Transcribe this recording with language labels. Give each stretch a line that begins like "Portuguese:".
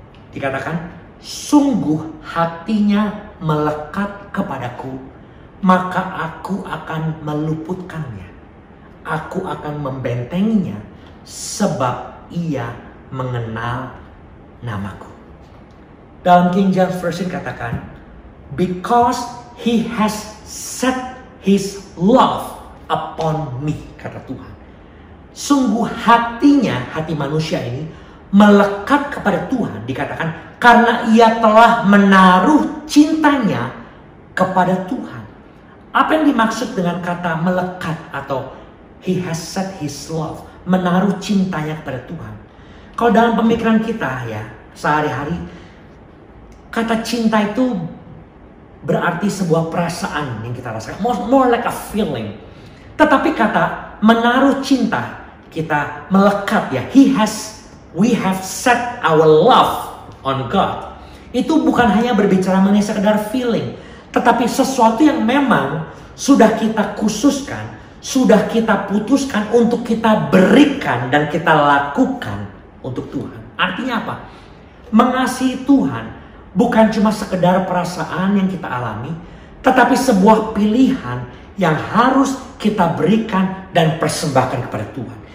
Indonesian: Dikatakan, sungguh hatinya melekat kepadaku, maka aku akan meluputkannya. Aku akan membentenginya, sebab ia mengenal namaku.
English: Dalam King James Version katakan, because he has set his love upon me,
Indonesian: kata Tuhan. Sungguh hatinya, hati manusia ini melekat kepada Tuhan, dikatakan karena ia telah menaruh cintanya kepada Tuhan. Apa yang dimaksud dengan kata melekat atau
English: he has set his love,
Indonesian: menaruh cintanya kepada Tuhan? Kalau dalam pemikiran kita ya, sehari-hari, kata cinta itu berarti sebuah perasaan yang kita rasakan,
English: more like a feeling.
Indonesian: Tetapi kata menaruh cinta, kita melekat ya.
English: We have set our love on God.
Indonesian: Itu bukan hanya berbicara mengenai sekedar feeling, tetapi sesuatu yang memang sudah kita khususkan, sudah kita putuskan untuk kita berikan dan kita lakukan untuk Tuhan. Artinya apa? Mengasihi Tuhan bukan cuma sekedar perasaan yang kita alami, tetapi sebuah pilihan yang harus kita berikan dan persembahkan kepada Tuhan.